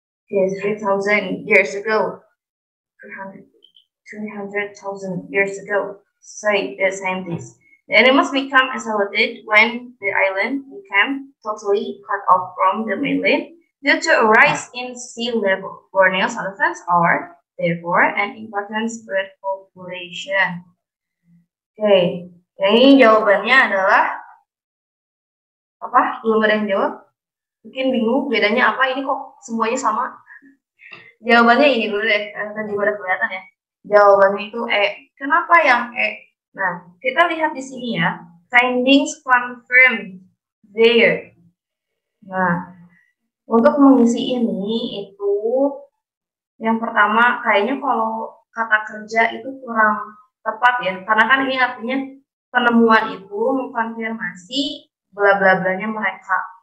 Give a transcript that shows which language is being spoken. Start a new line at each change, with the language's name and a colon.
English: Yes, 3,000 years ago. 300,000 years ago, say the scientists. The animals become isolated when the island became totally cut off from the mainland due to a rise in sea level. Borneo's elephants are, therefore, an important bird population.
Indonesian: Oke, ini jawabannya adalah apa? Belum ada yang jawab? Mungkin bingung bedanya apa? Ini kok semuanya sama? Jawabannya ini dulu deh, kan juga udah kelihatan ya. Jawabannya itu E. Kenapa yang E? Nah, kita lihat di sini ya.
English: Findings confirmed there.
Indonesian: Nah, untuk mengisi ini itu yang pertama kayaknya kalau kata kerja itu kurang tepat ya. Karena kan ini artinya penemuan itu mengkonfirmasi bla bla blanya mereka.